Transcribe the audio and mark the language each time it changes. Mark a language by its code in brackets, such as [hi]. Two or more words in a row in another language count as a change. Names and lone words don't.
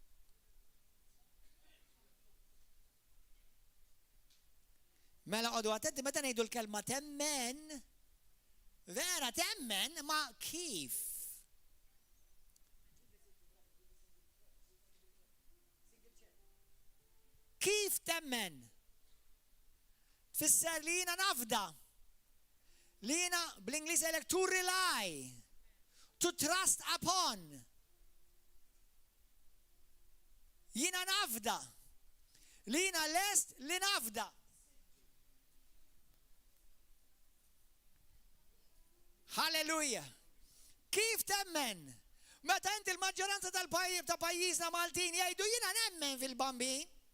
[mt] Mela qodu attenti meta ngħidu l-kelma temmen, vera temmen, ma kif? Kif temmen? Tfisser li jiena nafda. Li jiena bl-Ingliż għalek [en] to rely, to trust upon. [mt] Jiena nafda. Li jiena lest li nafda. Halleluja. Kif temmen? Meta inti l-maġġoranza ta' pajjiżna Maltin jgħidu jiena nemmen fil-bambin.